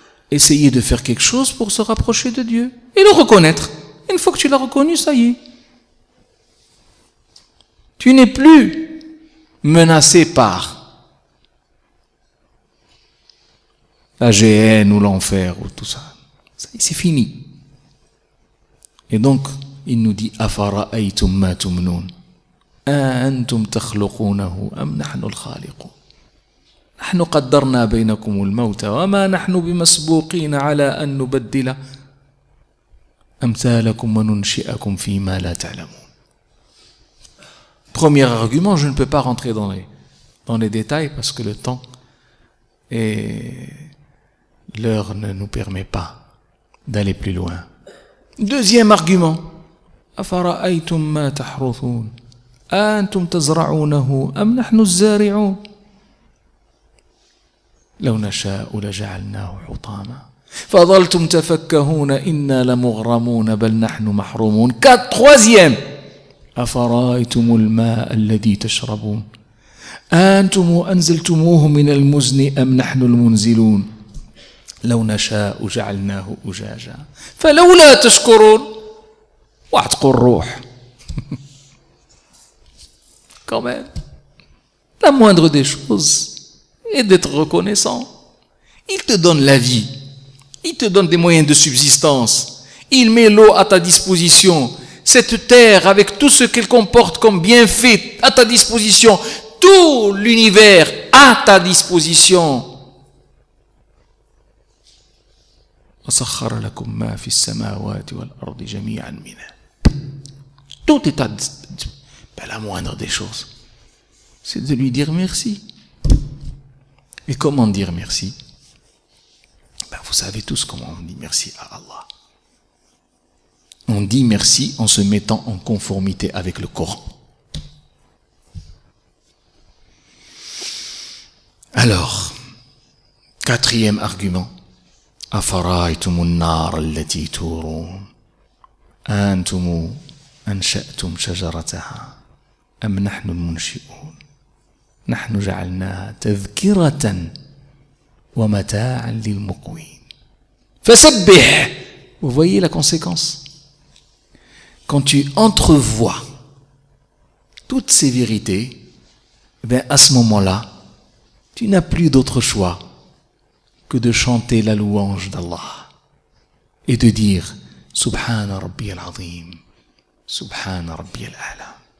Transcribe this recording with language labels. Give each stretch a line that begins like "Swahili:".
French: Essayer de faire quelque chose pour se rapprocher de Dieu et le reconnaître. Une fois que tu l'as reconnu, ça y est. Tu n'es plus menacé par la GN ou l'enfer ou tout ça. Ça y est, c'est fini. Et donc, il nous dit
Arabic: أَفَرَأَيْتُمْ مَا تُمْنُونَ أَأَنْتُمْ تَخْلُقُونَهُ أَمْ نَحْنُ الْخَالِقُونَ نحن قدرنا بينكم الموت وما نحن بمسبوقين على أن نبدل أمثالكم وننشئكم فيما لا تعلمون.
French: Premier argument, je ne peux pas rentrer dans les détails parce que le temps et l'heure ne nous permet pas d'aller plus loin. Deuxième argument,
Arabic: أفرأيتم ما تحرثون أأنتم تزرعونه أم نحن الزارعون لو نشاء لجعلناه حطاما فظلتم تفكهون إنا لمغرمون بل نحن محرومون.
French: Troisième,
Arabic: أفرأيتم الماء الذي تشربون أأنتم أنزلتموه من المزن أم نحن المنزلون لو نشاء جعلناه أجاجا فلولا تشكرون واعتقوا الروح.
French: Quand même, la moindre des choses est d'être reconnaissant. Il te donne la vie, il te donne des moyens de subsistance, il met l'eau à ta disposition, cette terre avec tout ce qu'elle comporte comme bienfait à ta disposition, tout l'univers à ta disposition.
Arabic: وَسَخَّرَ لَكُم مَّا فِي السَّمَاوَاتِ وَالْأَرْضِ جَمِيعًا مِنْهُ.
French: Tout est à la moindre des choses, c'est de lui dire merci. Et comment dire merci? Vous savez tous comment on dit merci à Allah. On dit merci en se mettant en conformité avec le Coran. Alors, quatrième argument.
Arabic: أفرأيتم النار التي تورون أنتم أنشأتم شجرتها أم نحن المنشئون نحن جعلناها تذكرة ومتاعا للمقوين فسبح.
French: Vous voyez la conséquence? Quand tu entrevois toutes ces vérités, à ce moment-là, tu n'as plus d'autre choix que de chanter la louange d'Allah et de dire
Arabic: Subhana Rabbi al-Azim, Subhana Rabbi al-A'la.